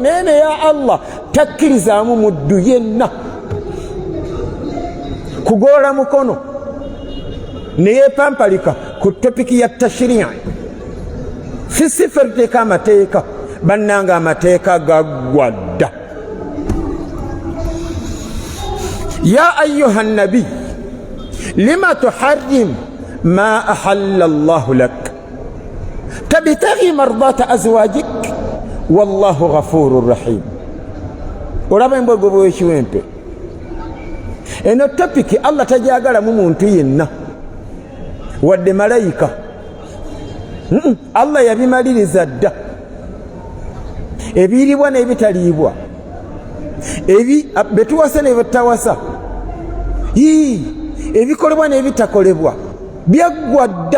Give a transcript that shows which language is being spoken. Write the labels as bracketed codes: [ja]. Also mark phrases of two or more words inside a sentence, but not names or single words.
[lg] Neene [ar] يا الله [lg] takkirizaamu muddu yenna kugoola mukono neyeepampalika ku topiki ya tashrii. Fisife tuteeka amateeka, bannanga amateeka gaggwa dda. [ar] يا أيها النبي لم تحرم ما أحل الله لك تبتغي مرضات أزواجك والله غفور رحيم. [lg] Olaba embogo bw'ekiwempe. Eno topiki Allah tajagala mu muntu yenna wadde malayika. Allah yabimaliriza dda. Ebiriibwa n'ebitaliibwa, betuwasa n'ebitawasa, ebikolebwa n'ebitakolebwa byaggwa dda.